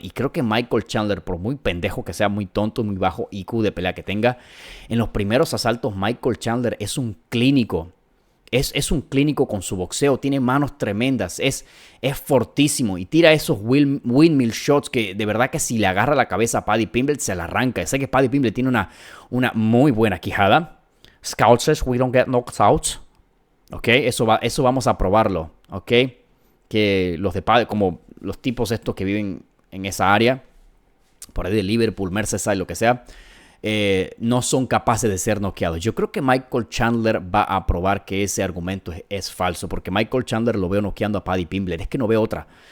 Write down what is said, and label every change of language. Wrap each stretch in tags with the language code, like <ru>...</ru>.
<es>Y creo que Michael Chandler, por muy pendejo que sea, muy tonto, muy bajo IQ de pelea que tenga, en los primeros asaltos Michael Chandler es un clínico. Es un clínico con su boxeo, tiene manos tremendas, es fortísimo y tira esos windmill shots que de verdad que si le agarra la cabeza a Paddy Pimblett se la arranca. Sé que Paddy Pimblett tiene una muy buena quijada.</es> <en>Scout says we don't get knocked out.</en> <es>Ok, eso vamos a probarlo. Ok, que los de Paddy, como los tipos estos que viven en esa área, por ahí de Liverpool, Merseyside, lo que sea, no son capaces de ser noqueados. Yo creo que Michael Chandler va a probar que ese argumento es falso, porque Michael Chandler lo veo noqueando a Paddy Pimblett. Es que no veo otra.</es>